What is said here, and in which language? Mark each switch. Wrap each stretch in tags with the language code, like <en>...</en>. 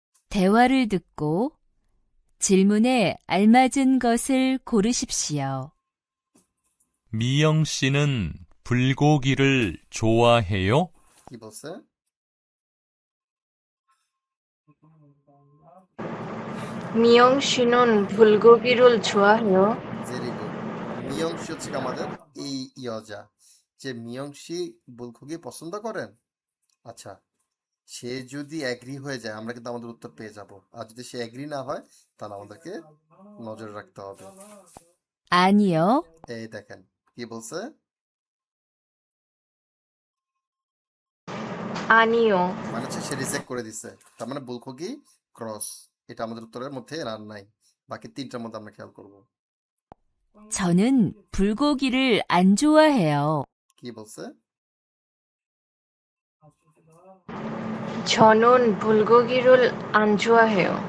<ko>대화를 듣고 질문에 알맞은 것을 고르십시오. 미영 씨는 불고기를 좋아해요?</ko> <bn>কি বলছে?</bn> <ko>미영 씨는 불고기를 좋아해요.</ko> <en>Very good.</en> <bn>মিয়ংশি হচ্ছে কি আমাদের এই ইয়োজা, যে মিয়ংশি বুলখুগি পছন্দ করেন। আচ্ছা, সে যদি অ্যাগ্রি হয়ে যায় আমরা কিন্তু আমাদের উত্তর পেয়ে যাব, আর যদি সে অ্যাগ্রি না হয় তাহলে আমাদেরকে নজরে রাখতে হবে।</bn> <ko>아니요.</ko> <bn>এই দেখেন কি বলছে?</bn> <ko>아니요.</ko> <bn>মানে হচ্ছে সে রিজেক্ট করে দিছে, তার মানে বুলখুগি ক্রস। এটা আমাদের উত্তরের মধ্যে আর নাই, বাকি তিনটার মধ্যে আমরা খেয়াল করব।</bn> <ko>저는 불고기를 안 좋아해요.</ko> <bn>কি বলছে?</bn> <ko>저는 불고기를 안 좋아해요.</ko>